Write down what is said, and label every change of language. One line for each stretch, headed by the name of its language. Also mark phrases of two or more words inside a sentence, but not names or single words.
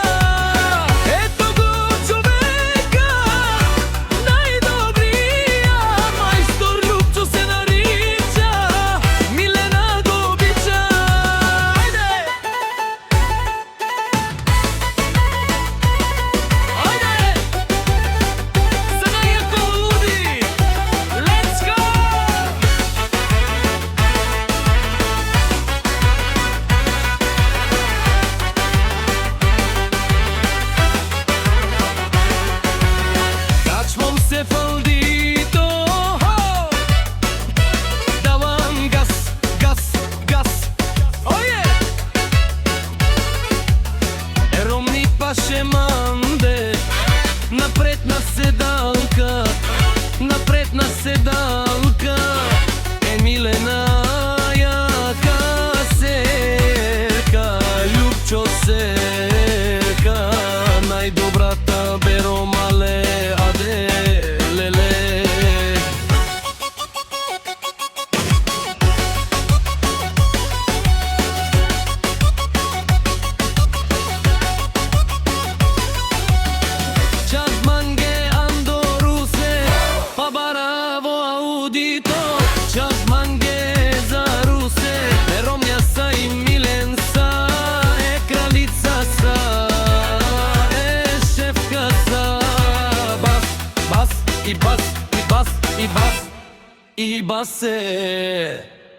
Bulgarian: Ето го човека, най-добрия. Майстор Любчо се нарича, Милена го обича. Айде! Айде! За най-яко луди!
English: Let's go!
Bulgarian: Качвам се в Алдито, давам газ, газ, газ.
Romany: Ое! Ромни паше манде,
Bulgarian: напред на седалка, напред на седалка. Милена яка серка, Любчо серка, най-добрата бе Ромале, аде леле.
Romany: Čas mange ando Ruse, pa baravo audito. Čas mange za Ruse, Romja sa i Milen sa, kraljica sa, šefka sa. Bas, bas i bas i bas i bas i base.